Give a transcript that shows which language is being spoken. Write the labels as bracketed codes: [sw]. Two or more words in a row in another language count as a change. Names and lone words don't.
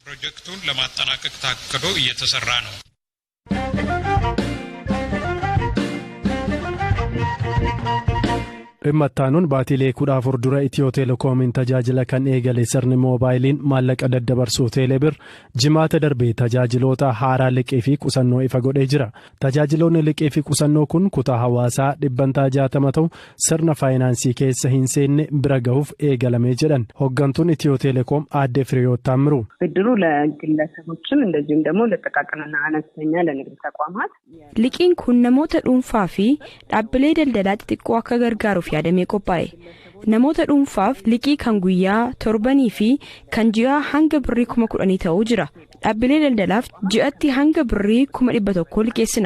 [om] Dhimma ittaanuun baatilee 14 dura Itiyoo Teelekoomiin tajaajila kan eegale sirni moobaayiliin maallaqa daddabarsuu Teelebir jimaata darbee tajaajiloota haaraa liqii fi qusannoo ifa godhee jira. Tajaajiloonni liqii fi qusannoo kun kutaa hawaasaa 60 ta'u sirna faayinaansii keessa hin seenne bira gahuuf eegalamee jedhan hooggantuun Itiyoo Teelekoom aadde Firiyoot Taammiru. [am] ብድሩ ለግለሰቦችም እንደዚሁም ደግሞ ለጥቃቅንና አነስተኛ ለንግድ ተቋማት [om] liqiin kun namoota dhuunfaa fi dhaabbilee daldalaa xixiqqoo akka gargaaruuf yaadamee qophaa'e. Namoota dhuunfaaf liqii kan guyyaa torbanii fi kan ji'aa hanga birrii 10,000 ta'uu jira. Dhaabbilee daldalaaf ji'atti hanga birrii 100,000 liqeessina.